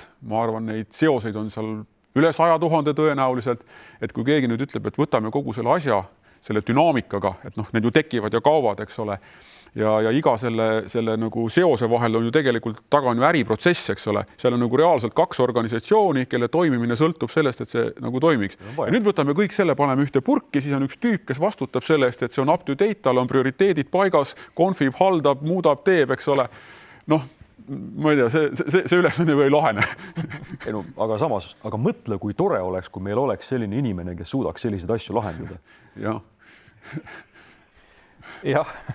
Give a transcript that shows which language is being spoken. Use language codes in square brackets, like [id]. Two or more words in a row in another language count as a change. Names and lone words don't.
[et] Ma arvan, neid seoseid on seal üle 100 000 tõenäoliselt, et kui keegi nüüd ütleb, et võtame kogu selle asja, selle dünaamikaga, et need ju tekivad ja kaovad, eks ole, ja iga selle nagu seose vahel on ju tegelikult taga on ju äriprotsess, eks ole. Seal on nagu reaalselt 2 organisatsiooni, kelle toimimine sõltub sellest, et see nagu toimiks. Ja nüüd võtame kõik selle, paneme ühte purki, siis on üks tüüp, kes vastutab selle eest, et see on [en] up to date, [et] tal on prioriteedid paigas, konfib, haldab, muudab, teeb, eks ole. Ma ei tea, see ülesanne või ei lahene. Aga samas, mõtle, kui tore oleks, kui meil oleks selline inimene, kes suudaks selliseid asju lahendada. Jah. Jah.